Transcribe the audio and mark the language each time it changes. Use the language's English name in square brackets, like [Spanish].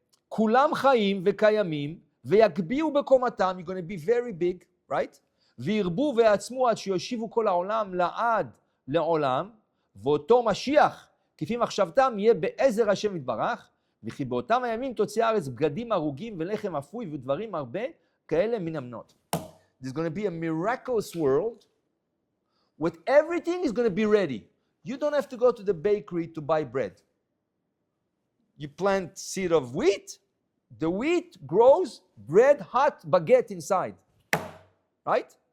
[Hebrew] וכולם חיים וקיימים, ויגביעו בקומתם, [English] you're going to be very big, right? [Hebrew] וירבו ויעצמו עד שיושיבו כל העולם לעד לעולם, ואותו משיח, כפי מחשבתם, יהיה בעזר השם יתברך, וכי באותם הימים תוציא הארץ בגדים הרוגים ולחם אפוי ודברים הרבה כאלה מן המנות. [English] There's going to be a miraculous world with everything is going to be ready. You don't have to go to the bakery to buy bread. You plant seed of wheat, the wheat grows, bread, hot baguette inside. Right?